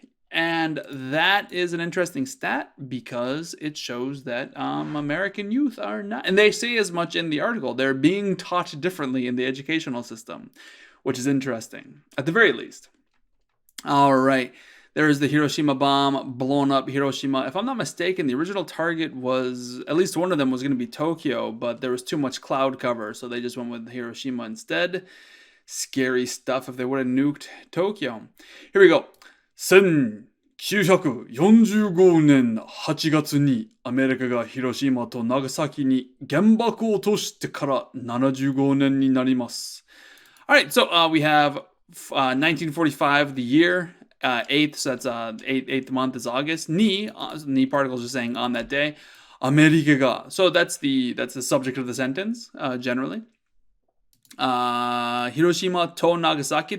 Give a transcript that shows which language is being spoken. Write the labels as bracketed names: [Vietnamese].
[English] And that is an interesting stat because it shows that American youth are not, and they say as much in the article, they're being taught differently in the educational system, which is interesting, at the very least. All right. There is the Hiroshima bomb, blown up Hiroshima. If I'm not mistaken, the original target was, at least one of them was going to be Tokyo, but there was too much cloud cover, so they just went with Hiroshima instead. Scary stuff if they would have nuked Tokyo. Here we go. [Japanese] 1945年8月にアメリカが広島と長崎に原爆を落としてから75年になります。 [English] Alright, so we have 1945, the year. 8th, so that's 8th month is August. Ni particles are saying on that day. America ga. So that's the subject of the sentence, generally. Hiroshima to Nagasaki.